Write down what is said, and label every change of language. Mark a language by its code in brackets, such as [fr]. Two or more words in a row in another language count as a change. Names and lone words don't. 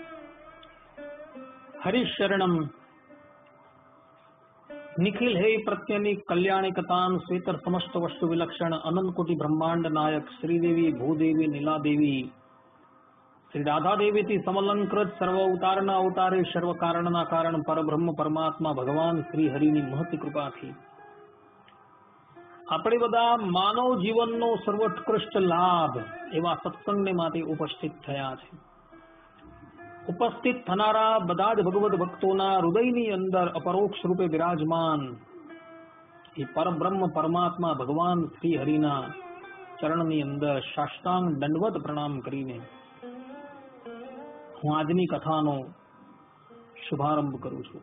[gu] હરિશરણમ નિખિલ હે પ્રત્યનિ કલ્યાણિકતાં સ્વેતર સમસ્ત વસ્તુ વિલક્ષણ અનંત કોટિ બ્રહ્માંડ નાયક શ્રીદેવી ભૂદેવી નીલાદેવી શ્રી રાધા દેવી થી સમલંકૃત સર્વ अवताરના અવતારે સર્વ કારણના કારણ પરબ્રહ્મ પરમાત્મા ભગવાન શ્રી હરિની મહતી કૃપાથી આપણે બધા માનવ જીવનનો સર્વોત્કૃષ્ટ લાભ એવા સત્સંગને માટે ઉપસ્થિત થયા છે। ઉપસ્થિત થનારા બધા જ ભગવદ ભક્તોના હૃદયની અંદર અપરોક્ષ રૂપે વિરાજમાન એ પરબ્રહ્મ પરમાત્મા ભગવાન શ્રી હરિના ચરણની અંદર સાષ્ટાંગ દંડવત પ્રણામ કરીને હું આજની કથાનો શુભારંભ કરું છું।